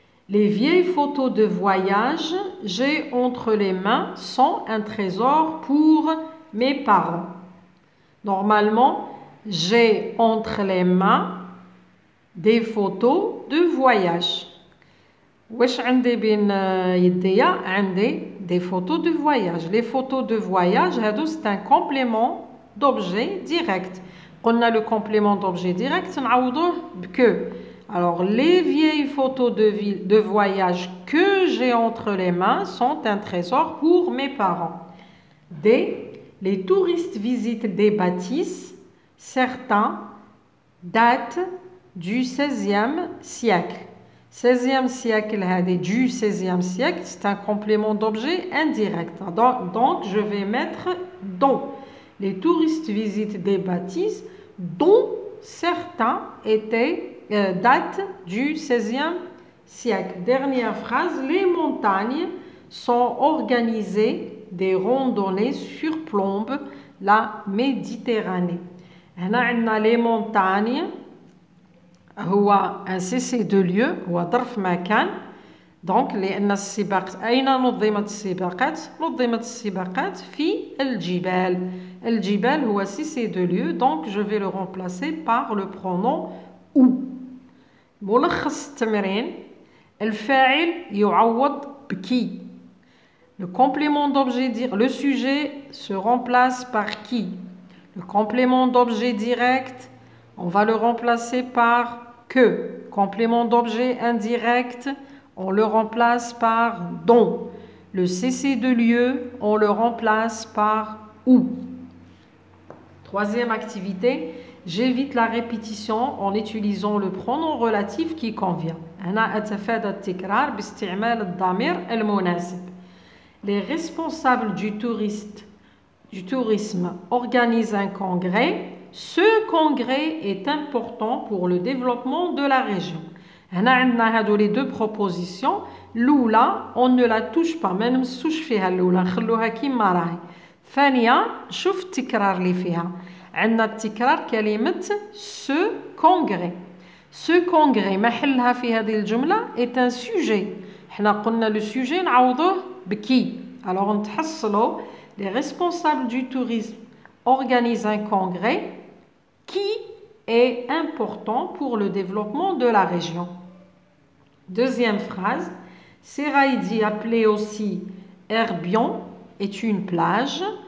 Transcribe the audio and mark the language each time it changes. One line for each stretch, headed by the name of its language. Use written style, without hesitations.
French: Les vieilles photos de voyage j'ai entre les mains sont un trésor pour mes parents. Normalement, j'ai entre les mains des photos de voyage.
Arabic: واش عندي بين يديا عندي
French: des photos de voyage. Les photos de voyage c'est un complément d'objet direct. On a le complément d'objet direct
Arabic: نعوضوه
French: que. Alors les vieilles photos de voyage que j'ai entre les mains sont un trésor pour mes parents. Les touristes visitent des bâtisses. Certains datent du XVIe siècle. 16e siècle, du 16e siècle, c'est un complément d'objet indirect. Donc, je vais mettre dont. Les touristes visitent des bâtisses dont certains datent du 16e siècle. Dernière phrase, les montagnes sont organisées des randonnées surplombent la Méditerranée. Les montagnes
Arabic: هو
French: un cessez de lieu
Arabic: هو ظرف مكان دونك لأن السباقات أين نظمت السباقات؟ نظمت السباقات في الجبال. الجبال هو
French: cessez de lieu donc je vais le remplacer par le pronom où.
Arabic: ملخص التمرين الفاعل يعوض بكي.
French: Le complément d'objet direct, le sujet se remplace par qui? Le complément d'objet direct, on va le remplacer par que. Complément d'objet indirect, on le remplace par dont. Le cessez de lieu, on le remplace par où. Troisième activité, j'évite la répétition en utilisant le pronom relatif qui convient.
Arabic: أنا أتفادى التكرار باستعمال الضمير المناسب.
French: Les responsables du tourisme organisent un congrès. Ce congrès est important pour le développement de la région.
Arabic: هنا عندنا هادو
French: les deux propositions.
Arabic: الأولى
French: on ne la touche pas
Arabic: ما نمسوش فيها الأولى نخلوها كيما راهي. ثانية شوف التكرار اللي فيها. عندنا التكرار كلمة
French: ce congrès. Ce congrès
Arabic: محلها في هذه الجملة
French: est un sujet.
Arabic: حنا قلنا
French: le sujet
Arabic: نعوضوه بكي.
French: Alors
Arabic: نتحصلوا
French: les responsables du tourisme organisent un congrès qui est important pour le développement de la région. Deuxième phrase, Seraïdi, appelée aussi Herbion, est une plage.